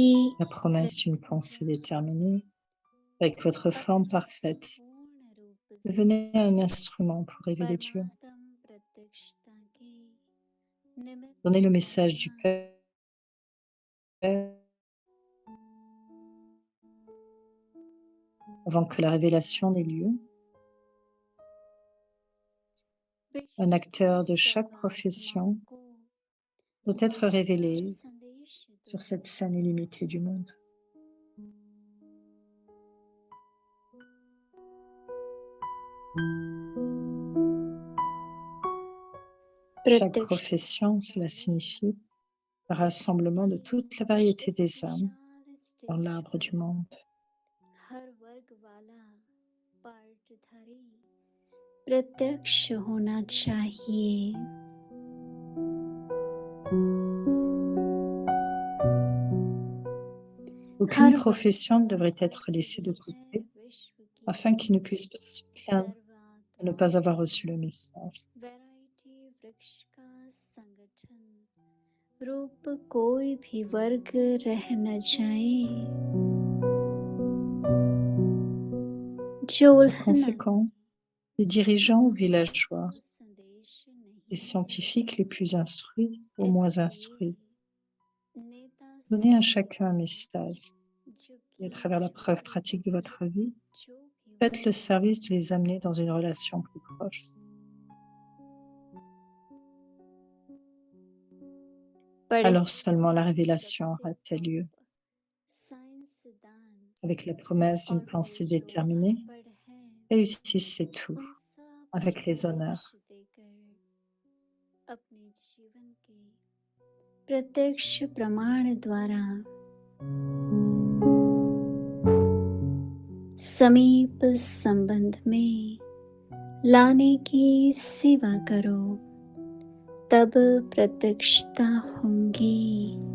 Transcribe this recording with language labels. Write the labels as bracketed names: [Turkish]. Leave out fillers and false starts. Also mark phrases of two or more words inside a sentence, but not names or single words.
[French] La promesse d'une pensée déterminée, avec votre forme parfaite, [Hindi] पूर्ण रूप से [French] devenez un instrument pour révéler Dieu. [Hindi] परमात्म प्रत्यक्षता की निमित्त [French] Donnez le message du [Hindi] बनना [French] Père avant que la révélation n'ait lieu. Un acteur de chaque profession doit être révélé sur cette scène illimitée du monde. Chaque profession, cela signifie le rassemblement de toute la variété des âmes dans l'arbre du monde. [Hindi] हर वर्ग वाला पार्टधारी प्रत्यक्ष होना चाहिए [French] Aucune profession ne devrait être laissée de côté afin qu'ils ne puissent pas se plaindre de ne pas avoir reçu le message. [Hindi] वैरायटी वृक्ष का संगम रूप कोई भी वर्ग रह न जाए, जो [French] Par [Hindi] उल्हना [French] conséquent, les dirigeants ou villageois, [Hindi] को संदेश [French] les [Hindi] नहीं [French] scientifiques les plus instruits aux [Hindi] है। [French] moins [Hindi] इसलिए [French] instruits, [Hindi] नेता [French] donnez à [Hindi] सभी [French] chacun un [Hindi] को [French] message [Hindi] जो [French] et à [Hindi] कि [French] travers la preuve [Hindi] जो [French] pratique de votre vie, [Hindi] जो भी [French] faites le service de les amener dans une relation plus proche. [Hindi] पढ़े [French] Alors seulement la [Hindi] जब [French] révélation [Hindi] से [French] aura-t-elle lieu, [Hindi] आप साइंसदान [French] avec la promesse d'une [Hindi] और [French] pensée [Hindi] फिर जो [French] déterminée. [Hindi] अनपढ़ हैं [French] Réussissez tout [Hindi] उन सब [French] avec [Hindi] को [French] les honneurs. [Hindi] संदेश देकर अपने जीवन के प्रत्यक्ष प्रमाण द्वारा समीप संबंध में लाने की सेवा करो, तब प्रत्यक्षता होंगी।